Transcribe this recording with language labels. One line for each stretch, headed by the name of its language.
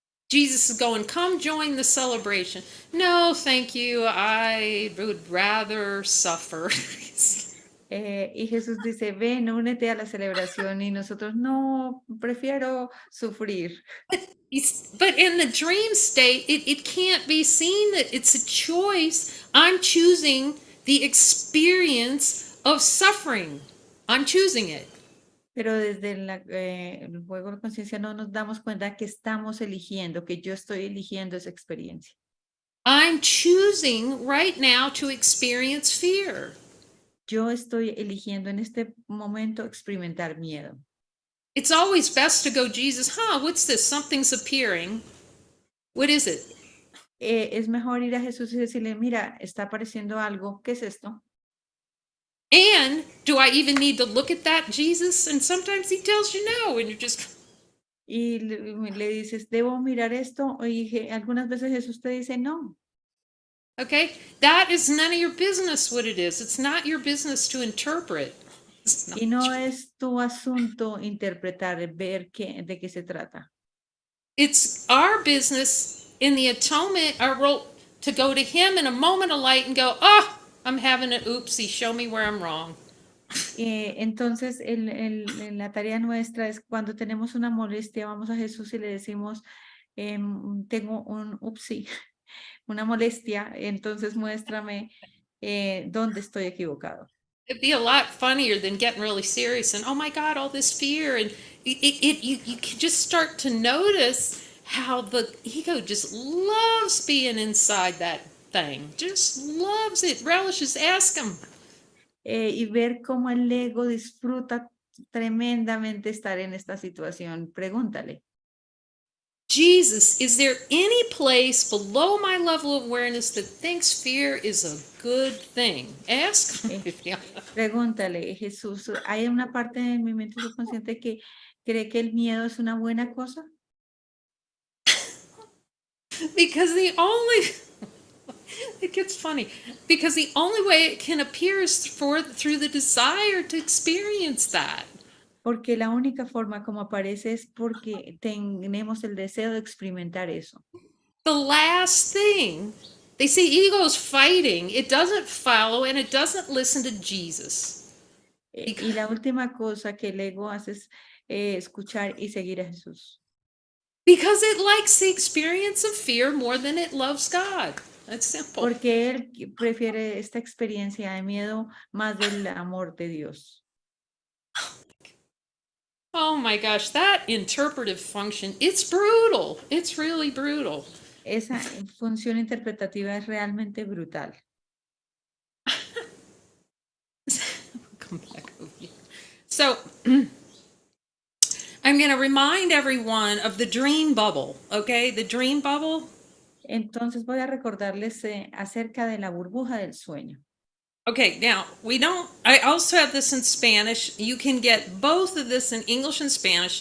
English: Jesus is going, come join the celebration. No, thank you. I would rather suffer.
Spanish: Y Jesús dice, ven, únete a la celebración y nosotros no, prefiero sufrir.
English: But in the dream state, it can't be seen that it's a choice. I'm choosing the experience of suffering. I'm choosing it.
Spanish: Pero desde el juego de conciencia no nos damos cuenta que estamos eligiendo, que yo estoy eligiendo esa experiencia.
English: I'm choosing right now to experience fear.
Spanish: Yo estoy eligiendo en este momento experimentar miedo.
English: It's always best to go, Jesus, what's this? Something's appearing. What is it?
Spanish: Es mejor ir a Jesús y decirle, mira, está apareciendo algo, ¿qué es esto?
English: And do I even need to look at that, Jesus? And sometimes he tells you no, and you're just.
Spanish: Y le dices, ¿debo mirar esto? Y algunas veces Jesús te dice, no.
English: Okay, that is none of your business what it is. It's not your business to interpret.
Spanish: Y no es tu asunto interpretar, ver de qué se trata.
English: It's our business in the atonement, our role to go to him in a moment of light and go, oh, I'm having an oopsie, show me where I'm wrong.
Spanish: Entonces, la tarea nuestra es cuando tenemos una molestia, vamos a Jesús y le decimos, tengo un upsi, una molestia, entonces muéstrame dónde estoy equivocado.
English: It'd be a lot funnier than getting really serious and, oh my God, all this fear. And you can just start to notice how the ego just loves being inside that thing, just loves it, relishes. Ask him.
Spanish: Y ver cómo el ego disfruta tremendamente estar en esta situación. Pregúntale.
English: Jesus, is there any place below my level of awareness that thinks fear is a good thing? Ask him.
Spanish: Pregúntale, Jesús, ¿hay una parte de mi mente subconsciente que cree que el miedo es una buena cosa?
English: Because the only it gets funny because the only way it can appear is through the desire to experience that.
Spanish: Porque la única forma como aparece es porque tenemos el deseo de experimentar eso.
English: The last thing they say, ego is fighting. It doesn't follow and it doesn't listen to Jesus.
Spanish: Y la última cosa que el ego hace es escuchar y seguir a Jesús.
English: Because it likes the experience of fear more than it loves God. That's simple.
Spanish: Porque él prefiere esta experiencia de miedo más del amor de Dios.
English: Oh my gosh, that interpretive function, it's brutal. It's really brutal.
Spanish: Esa función interpretativa es realmente brutal.
English: Come back over here. So I'm going to remind everyone of the dream bubble, okay? The dream bubble.
Spanish: Entonces voy a recordarles acerca de la burbuja del sueño.
English: Okay, now I also have this in Spanish. You can get both of this in English and Spanish.